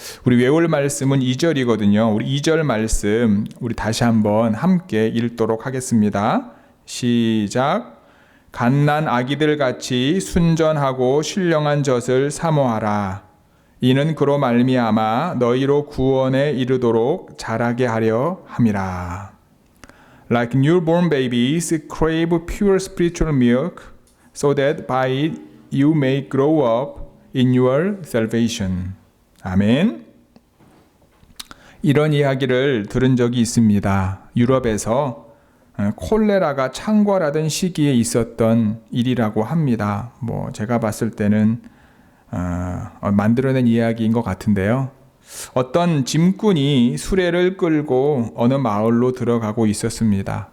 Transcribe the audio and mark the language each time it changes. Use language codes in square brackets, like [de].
[ko] 우리 외울 말씀은 2절이거든요. 우리 2절 말씀 우리 다시 한번 함께 읽도록 하겠습니다. 시작. 갓난 아기들 같이 순전하고 신령한 젖을 사모하라. 이는 그로 말미암아 너희로 구원에 이르도록 자라게 하려 함이라. [en] Like newborn babies, crave pure spiritual milk, so that by it you may grow up in your salvation. [ko] 아멘. 이런 이야기를 들은 적이 있습니다. 유럽에서 콜레라가 창궐하던 시기에 있었던 일이라고 합니다. 제가 봤을 때는 만들어낸 이야기인 것 같은데요. 어떤 짐꾼이 수레를 끌고 어느 마을로 들어가고 있었습니다.